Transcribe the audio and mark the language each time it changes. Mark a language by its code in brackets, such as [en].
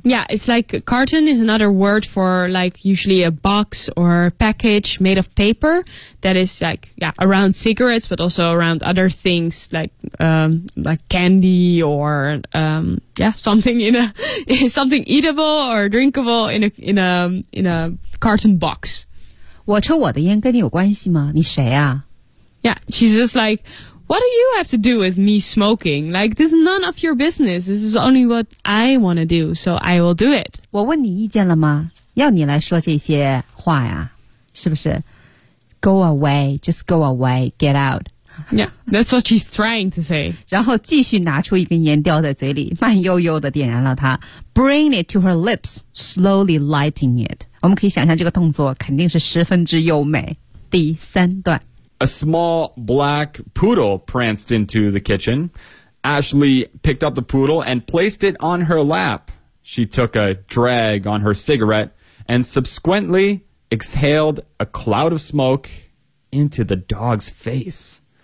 [en] Yeah, it's like, carton is another word for like usually a box or package made of paper that is like, yeah, around cigarettes, but also around other things like candy or, yeah, something in a, something eatable or drinkable in a carton box. [zh] 我抽我的烟跟你有关系吗？你谁啊？ [en] Yeah, she's just like,What do you have to do with me smoking? Like, this is none of your business. This is only what I want to do, so I will do it. [zh] 我问你意见了吗？要你来说这些话呀，是不是？ [en] Go away, just go away, get out. Yeah, that's what she's trying to say. [zh] 然后继续拿出一根烟叼在嘴里，慢悠悠地点燃了它。 [en] Bring it to her lips, slowly lighting it. [zh] 我们可以想象这个动作肯定是十分之优美。第三段。 [en] A small black poodle pranced into the kitchen. Ashley picked up the poodle and placed it on her lap. She took a drag on her cigarette and subsequently exhaled a cloud of smoke into the dog's face.